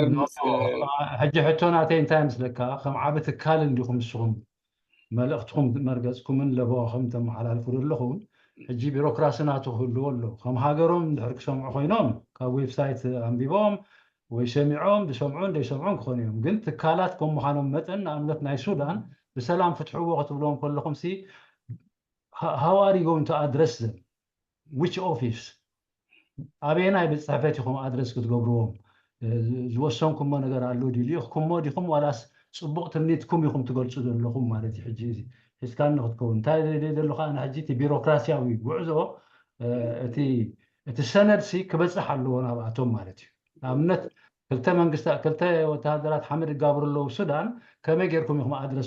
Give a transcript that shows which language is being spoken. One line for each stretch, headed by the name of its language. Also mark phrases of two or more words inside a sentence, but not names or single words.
Tigrinya: ሕጂ ሕቶ ናተይ እንታይ ምስለካ ከም ዓብ ትካል እንዲኹም ንስኹም መልእኽትኩም መርገፅኩምን ለቦኹም ተመሓላልፉ ዘለኹም ሕጂ ቢሮክራሲ ናቱ ክህልዎ ኣሎ ከም ሃገሮም ድሕሪ ክሰምዑ ኮይኖም ካብ ዌብሳይት ኣንቢቦም ወይ ሰሚዖም ዝሰምዑን ዘይሰምዑን ክኾኑ እዮም ግን ትካላት ከም ምዃኖም መጠን ንኣብነት ናይ ሱዳን ብሰላም ፍትሕዎ ክትብሎም ከለኹም ሲ
English: how are you going to address them which office
Tigrinya: ኣበየናይ ቤት ፅሕፈት ኢኹም ኣድረስ ክትገብርዎም ዝወሰንኩሞ ነገር ኣሎ ድዩ ልኢኽኩሞ ዲኹም ዋላስ ፅቡቕ ትምኒትኩም ኢኹም ትገልፁ ዘለኹም ማለት እዩ ሕጂ እዚ ሒዝካ ንክትከውን እንታይ ዘለካ ኣነ ሕጂ እቲ ቢሮክራሲያዊ ጉዕዞ እቲ ሰነድ ሲ ክበፅሕ ኣለዎ ናብኣቶም ማለት እዩ ንኣብነት ክልተ ወተሃደራት ሓመድ ይጋብሩ ኣለዉ ሱዳን ከመይ ጌርኩም ኢኹም ኣድረስ